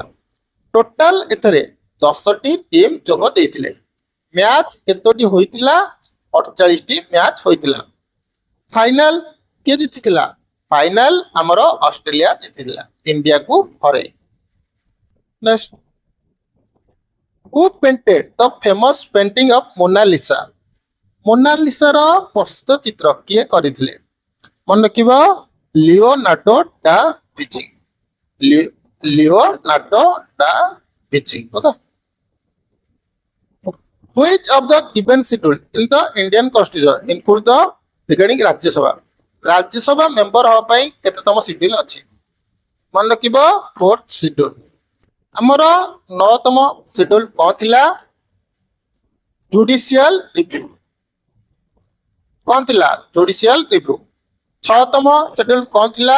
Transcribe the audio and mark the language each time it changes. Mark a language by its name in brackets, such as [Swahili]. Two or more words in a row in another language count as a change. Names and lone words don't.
[Odia] ଟୋଟାଲ ଏଥିରେ 10ଟି ଟିମ୍ ଯୋଗ ଦେଇଥିଲେ। ମ୍ୟାଚ କେତୋଟି ହୋଇଥିଲା? 48ଟି ମ୍ୟାଚ ହୋଇଥିଲା। ଫାଇନାଲ କିଏ ଜିତିଥିଲା? ଫାଇନାଲ ଆମର ଅଷ୍ଟ୍ରେଲିଆ ଜିତିଥିଲା, ଇଣ୍ଡିଆକୁ ହରାଇ। ନେକ୍ସଟ, [English] who painted the famous painting of Mona Lisa? [Odia] ମୋନାଲିସାର ପ୍ରସ୍ତୁତ ଚିତ୍ର କିଏ କରିଥିଲେ? ମନେ ରଖିବ, ଲିଓନାର୍ଡୋ ଡା ଭିଞ୍ଚି। ଲିଓନାର୍ଡୋ ଡା ଭିଞ୍ଚି। ଓକେ, [English] which of the given schedule in the Indian Constitution include the regarding ରାଜ୍ୟସଭା? [Odia] ରାଜ୍ୟସଭା ମେମ୍ବର ହେବା ପାଇଁ କେତେତମ ସିଡ୍ୟୁଲ ଅଛି? ମନେ ରଖିବ, 4th ସିଡ୍ୟୁଲ। ଆମର 9ତମ ସିଡ୍ୟୁଲ କଣ ଥିଲା? [English] judicial review. [Odia] କଣ ଥିଲା? [English] judicial review. [Odia] 6ତମ ସିଡ୍ୟୁଲ କଣ ଥିଲା?